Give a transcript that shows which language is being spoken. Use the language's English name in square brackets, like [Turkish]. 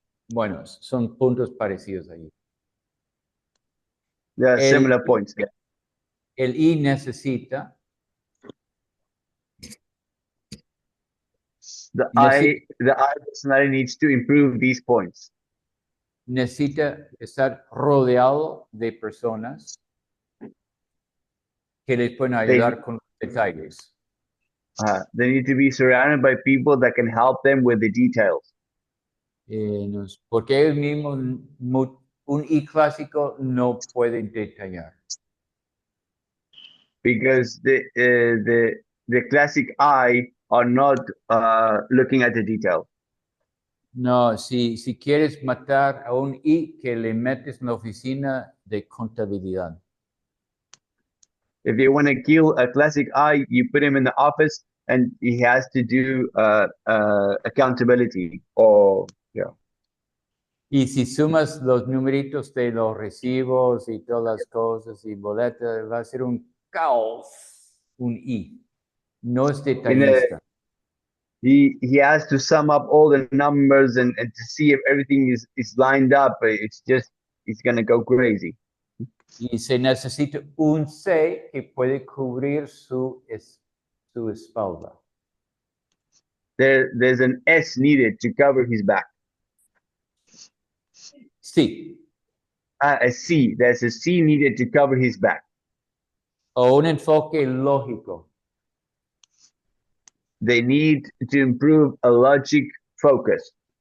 [Spanish] Bueno, son puntos parecidos ahí. [English] There are similar points. [Spanish] El I necesita [English] the I personality needs to improve these points. [Spanish] Necesita estar rodeado de personas que les pueden ayudar con los detalles. [English] They need to be surrounded by people that can help them with the details. [Spanish] Porque ellos mismos, un I clásico no puede detallar. [English] Because the classic I are not looking at the detail. [Spanish] No, si quieres matar a un I, que le metes en la oficina de contabilidad. [English] If you want to kill a classic I, you put him in the office and he has to do accountability or yeah. [Spanish] Y si sumas los numeritos de los recibos y todas las cosas y boletas, va a ser un caos, un I. No es detallista. [English] He has to sum up all the numbers and to see if everything is lined up. It's gonna go crazy. [Spanish] Y se necesita un C que puede cubrir su espalda. [English] There's an S needed to cover his back. [Spanish] Sí. [English] A C. There's a C needed to cover his back. [Spanish] O un enfoque lógico. [English] They need to improve a logic focus.